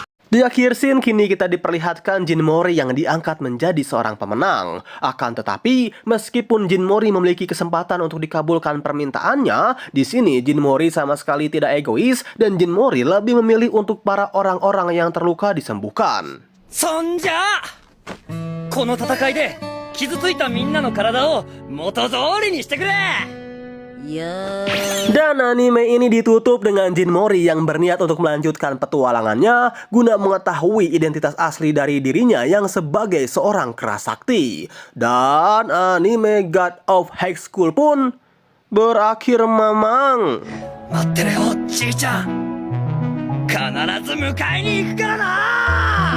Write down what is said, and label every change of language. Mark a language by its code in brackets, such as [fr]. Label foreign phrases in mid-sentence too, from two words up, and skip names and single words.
[id] Di akhir scene kini kita diperlihatkan Jin Mori yang diangkat menjadi seorang pemenang. Akan tetapi, meskipun Jin Mori memiliki kesempatan untuk dikabulkan permintaannya, di sini Jin Mori sama sekali tidak egois dan Jin Mori lebih memilih untuk para orang-orang yang terluka disembuhkan. [ja] そんじゃあこの戦いで傷ついたみんなの体を元通りにしてくれ。 [id] Dan anime ini ditutup dengan Jin Mori yang berniat untuk melanjutkan petualangannya guna mengetahui identitas asli dari dirinya yang sebagai seorang kerasakti. Dan anime God of High School pun berakhir mamang. [ja] 待ってろよちいちゃん、必ず迎えに行くからな。